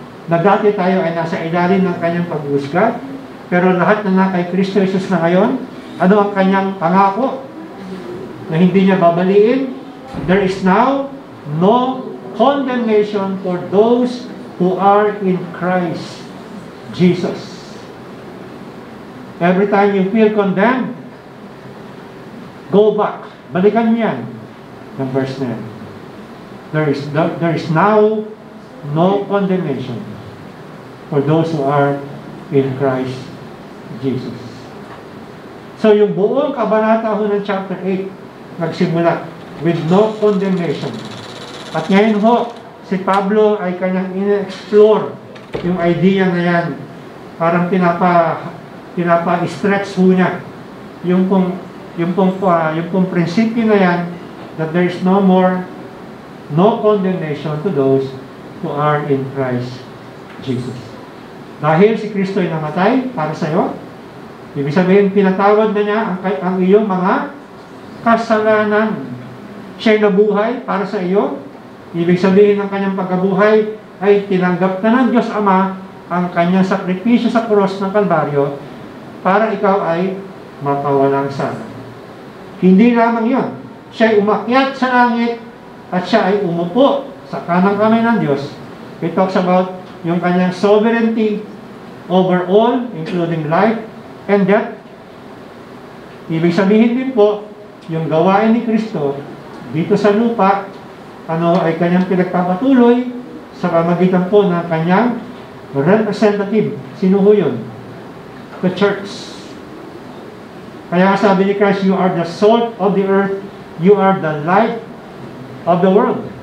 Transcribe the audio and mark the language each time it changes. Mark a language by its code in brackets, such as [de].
[tl] Na dati tayo ay nasa ilalim ng Kanyang pag-uusga, pero lahat na kay Kristo Jesus na ngayon, ano ang Kanyang pangako? Na hindi niya babaliin. [en] There is now no condemnation for those who are in Christ Jesus. Every time you feel condemned, go back. [tl] Balikan niyo yan ng [en] verse 9. There is now no condemnation for those who are in Christ Jesus. [tl] So yung buong kabanata ho ng chapter 8 nagsimula [en] with no condemnation. [tl] At ngayon ho, si Pablo ay kanyang in-explore yung idea na yan. Parang pinapa-stretch ho niya yung yung pong prinsipyo na yan, [en] that there is no condemnation to those who are in Christ Jesus. [tl] Dahil si Kristo ay namatay para sa iyo, ibig sabihin, pinatawad na niya ang iyong mga kasalanan. Siya'y nabuhay para sa iyo. Ibig sabihin ng kanyang pagkabuhay ay tinanggap na ng Diyos Ama ang kanyang sakripisyo sa krus ng Kalbaryo para ikaw ay mapawalang sala. Hindi lamang yun. Siya'y umakyat sa langit at siya ay umupo sa kanang kamay ng Diyos. [en] It talks about [tl] yung kanyang [en] sovereignty over all, including life and death. [tl] Ibig sabihin din po, yung gawain ni Kristo dito sa lupa, ay kanyang pinagpapatuloy sa pamagitan po ng kanyang representative. Sino ho yun? [en] The church. [tl] Kaya sabi ni [en] Christ, you are the salt of the earth, you are the light of the world.